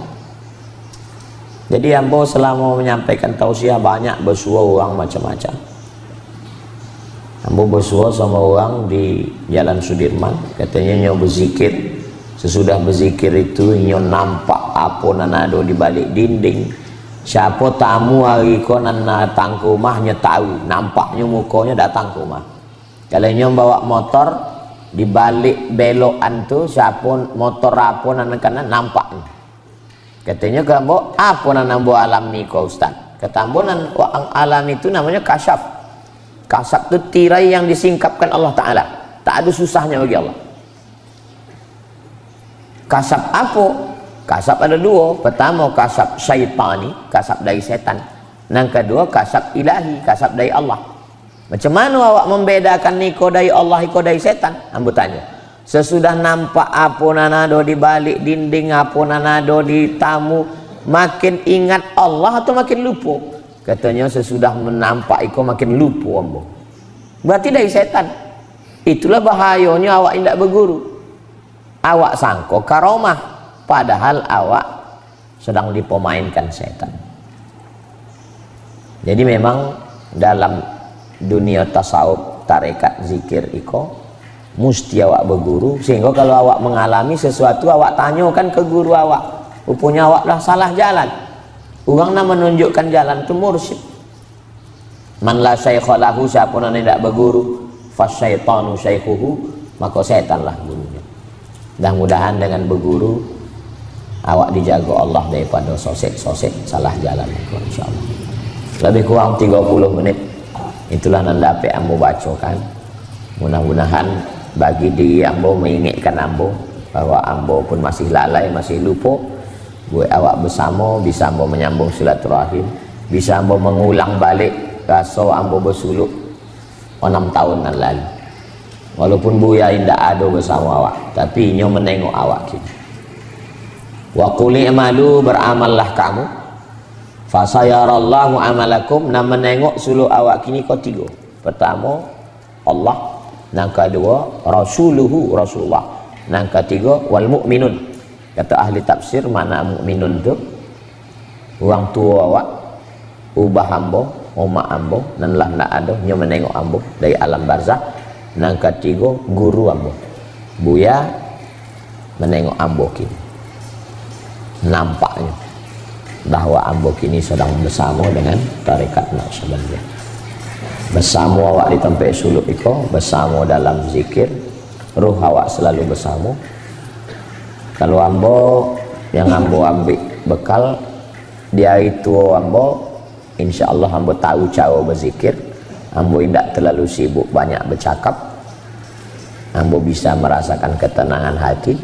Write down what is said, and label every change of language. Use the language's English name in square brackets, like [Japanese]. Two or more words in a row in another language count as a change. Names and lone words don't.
[Indonesian] Jadi Abu selama menyampaikan tausiah banyak bersua orang macam-macam. Abu bersua sama orang di Jalan Sudirman, katanya nyo berzikir. Sesudah berzikir itu nyo nampak apa nanado di balik dinding. Siapa tamu hari ko nan datang ke rumahnya tahu, nampaknya mukanya datang ke rumah. Kalau nyom bawa motor di balik belokan tu, siapa motor apa nan kanan nampaknya. Katanya kamu apa nan ambo alam ni ko Ustaz? Kata ambo nan alam itu namanya kasyaf. Kasyaf tu tirai yang disingkapkan Allah Taala. Tak ada susahnya bagi Allah. Kasyaf apa? Kasab ada dua. Pertama kasab syaitani, kasab dari setan. Yang kedua kasab ilahi, kasab dari Allah. Macam mana awak membedakan niko dari Allah, niko dari setan? Ambo tanya. Sesudah nampak apa nanado di balik dinding, apa nanado di tamu, makin ingat Allah atau makin lupa? Katanya sesudah menampak iko makin lupa ambo. Berarti dari setan. Itulah bahayanya awak tidak berguru. Awak sangko karomah. Padahal awak sedang dipermainkan setan. Jadi memang dalam dunia tasawuf, tarekat, zikir iko mesti awak berguru, sehingga kalau awak mengalami sesuatu awak tanyakan ke guru awak. Rupanya awak dah salah jalan. Orang nak menunjukkan jalan itu mursyid. [Arabic] من لا شيخ له, [Indonesian] siapa yang tidak berguru, [Arabic] فالشيطان شيخه, [Indonesian] maka setanlah gurunya. Mudah-mudahan dengan berguru awak dijaga Allah daripada sosek-sosek salah jalan, insyaallah. Lebih kurang 30 menit itulah yang dapat ambo bacakan. Mudah-mudahan bagi diri ambo mengingatkan ambo bahwa ambo pun masih lalai, masih lupa. Buat awak bersama bisa ambo menyambung silaturahim, bisa ambo mengulang balik rasa ambo bersuluk 6 tahun yang lalu. Walaupun buaya tidak ada bersama awak, tapi nyo menengok awak kini. [Arabic] وقل اعملوا, [Indonesian] beramallah kamu, [Arabic] فسيرى الله عملكم, [Indonesian] nak menengok suluk awak kini kau 3. Pertama Allah, yang kedua rasuluhu, Rasulullah, yang ketiga [Arabic] والمؤمنون. [Indonesian] Kata ahli tafsir, mana mukminun tu? Orang tua awak, ubah ambo, umak ambo, dan lah nak ada nyo menengok ambo dari alam barzah. Yang ketiga guru ambo, buya menengok ambo kini. Nampaknya bahwa ambo kini sedang bersama dengan tarekat Naqsyabandiyah, bersama awak di tempat suluk iko, bersama dalam zikir, ruh awak selalu bersama. Kalau ambo yang ambo ambil bekal dia itu ambo, insyaallah ambo tahu cara berzikir, ambo tidak terlalu sibuk banyak bercakap, ambo bisa merasakan ketenangan hati.